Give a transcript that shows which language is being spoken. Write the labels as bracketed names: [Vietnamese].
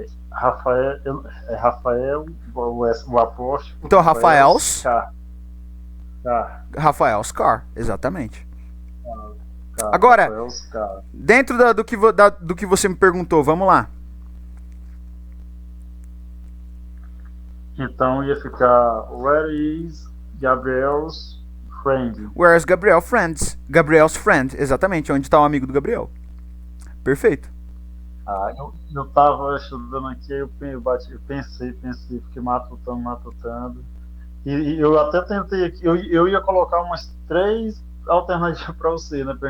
[Portuguese] Rafael, o apóstolo. Então Rafael's [English] car. Rafael's car, [Portuguese] exatamente. Agora, dentro do que você me perguntou, vamos lá. Então ia ficar [English] Where is Gabriel's friend? Where's Gabriel's friends? Gabriel's friend, [Portuguese] exatamente, onde está o amigo do Gabriel. Perfeito. Eu tava estudando aqui, eu pensei, fiquei matutando. E eu até tentei aqui, eu ia colocar umas 3 alternativas para você, né?